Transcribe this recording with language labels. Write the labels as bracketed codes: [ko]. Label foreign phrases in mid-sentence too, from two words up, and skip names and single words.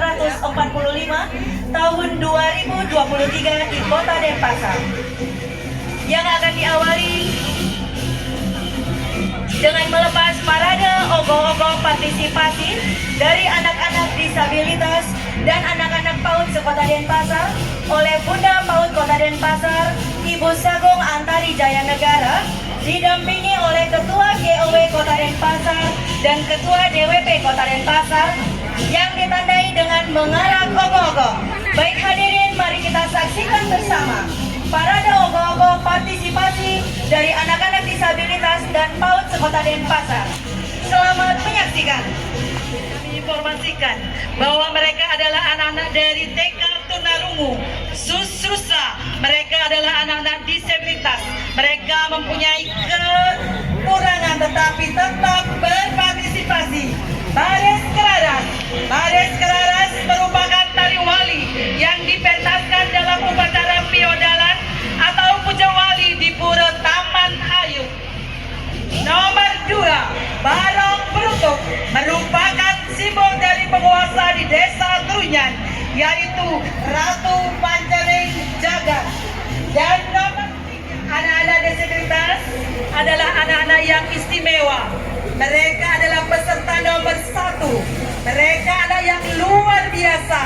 [id] tahun 2023 di Kota Denpasar, yang akan diawali dengan melepas parade ogoh-ogoh partisipasi dari anak-anak disabilitas dan anak-anak PAUD sekota Denpasar oleh Bunda PAUD Kota Denpasar, Ibu Sagung Antari Jaya Negara, didampingi oleh Ketua GOW Kota Denpasar dan Ketua DWP Kota Denpasar, yang ditandai dengan mengarak ogoh-ogoh. Baik hadirin, mari kita saksikan bersama parade ogoh-ogoh partisipasi dari anak-anak disabilitas dan PAUD sekota Denpasar. Selamat menyaksikan. Kami informasikan bahwa mereka adalah anak-anak dari TK Tunarungu, Susrusa. Mereka adalah anak-anak disabilitas. Mereka mempunyai kekurangan tetapi tetap berpartisipasi. Baris Keraras. Baris Keraras merupakan tari wali yang dipentaskan dalam upacara piodalan atau puja wali di Pura Taman Ayu. Nomor 2, Barong Perutuk merupakan simbol dari penguasa di Desa Trunyan, yaitu Ratu Pancaring Jagat. Dan nomor 3, anak-anak disabilitas adalah anak-anak yang istimewa. Mereka adalah peserta nomor 1. Mereka adalah yang luar biasa.